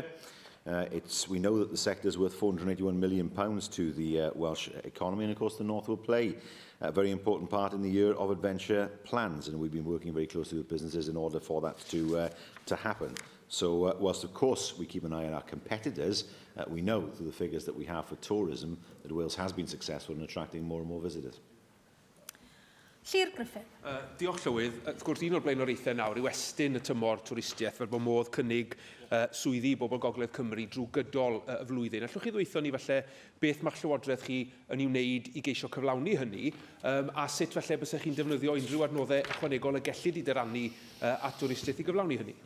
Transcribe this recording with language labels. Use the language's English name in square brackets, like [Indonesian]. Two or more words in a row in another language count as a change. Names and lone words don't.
[English] We know that the sector is worth £481 million to the Welsh economy, and of course the North will play a very important part in the year of adventure plans, and we've been working very closely with businesses in order for that to happen. So whilst of course we keep an eye on our competitors, we know through the figures that we have for tourism that Wales has been successful in attracting more and more visitors. [Welsh] Llyr Griffith. Diolch Llywydd. Wrth gwrs, un o'r blaenoriaethau nawr yw estyn y tymor twristiaeth fel bod modd cynnig swyddi bobl Gogledd Cymru drwy gydol y flwyddyn. Allwch chi ddweithio ni falle beth mae'ch llywodraeth chi yn i'w wneud i geisio cyflawni hynny, a sut falle bysach chi'n defnyddio unrhyw adnoddau ychwanegol y gellid i dyrannu at twristiaeth i gyflawni hynny?